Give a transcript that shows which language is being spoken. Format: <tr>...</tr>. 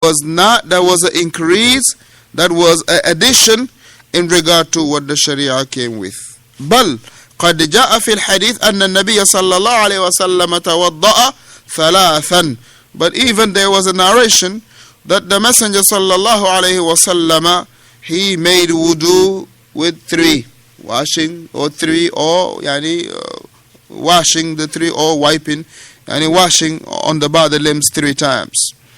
<en>was an increase, that was an addition in regard to what the Sharia came with.</en> <ar>بل قد جاء في الحديث أن النبي صلى الله عليه وسلم توضأ ثلاثا.</ar> <en>But even there was a narration that the Messenger صلى الله عليه وسلم, he made wudu with three, washing or three, or washing the three, or wiping, washing on the body limbs 3 times.</en>